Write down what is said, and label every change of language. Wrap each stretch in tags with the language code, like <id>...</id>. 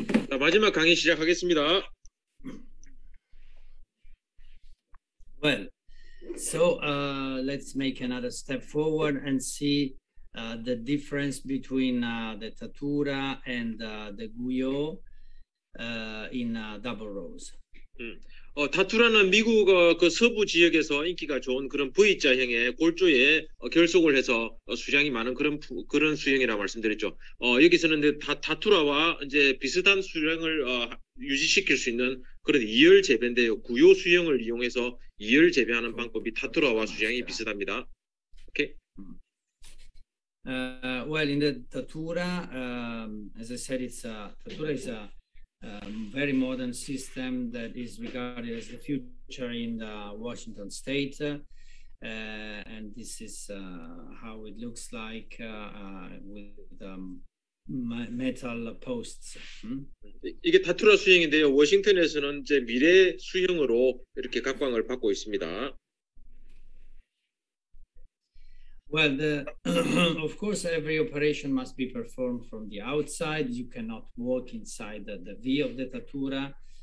<ko>자, 마지막 강의 시작하겠습니다.</ko> <en>Well, so let's make another step forward and see the difference between the Tatura and the Guyot in double rows.</en> <ko>다투라는 미국 그 서부 지역에서 인기가 좋은 그런 V자형의 골조에 결속을 해서 수량이 많은 그런 수형이라고 말씀드렸죠. 여기서는 다투라와 이제 비슷한 수량을 유지시킬 수 있는 그런 이열 재배인데요. 구요 수형을 이용해서 이열 재배하는 방법이 다투라와 수량이 비슷합니다. 오케이.</ko> <en>Well, in the Tatura, as I said, Tatura is a very modern system that is regarded as the future in the Washington state, and this is how it looks like with metal posts.</en> <ko>이게 다투라 수형인데요. 워싱턴에서는 이제 미래 수형으로 이렇게 각광을 받고 있습니다.</ko> <en>Well, of course, every operation must be performed from the outside. You cannot walk inside the V of the Tatura.</en>